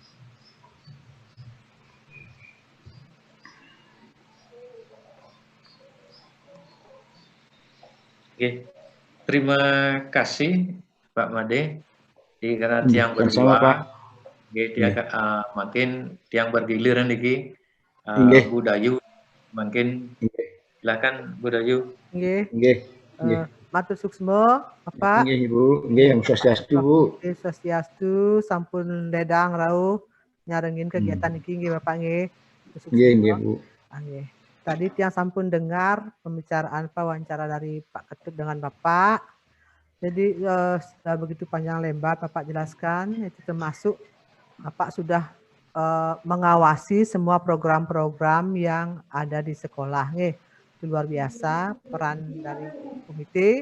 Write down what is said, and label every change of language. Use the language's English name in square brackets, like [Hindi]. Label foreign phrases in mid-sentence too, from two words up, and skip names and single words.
[Indonesian] Oke, terima kasih Pak Made. Jadi karena tiang berdua, makin tiang bergiliran lagi. Budayu, makin silakan Budayu. [Balinese] Matur suksmo, Bapak. Nggih, Ibu. Nggih, Swastiastu, Bu. Swastiastu, sampun ledang rauh nyarengin kegiatan iki nggih Bapak nggih. Nggih, Bu. [Indonesian] Nggih. Tadi [Balinese] tiang sampun [Indonesian] dengar pembicaraan wawancara dari Pak Ketut dengan Bapak. Jadi sudah begitu panjang lebar Bapak jelaskan, itu termasuk Bapak sudah mengawasi semua program-program yang ada di sekolah. Itu luar biasa peran dari komite.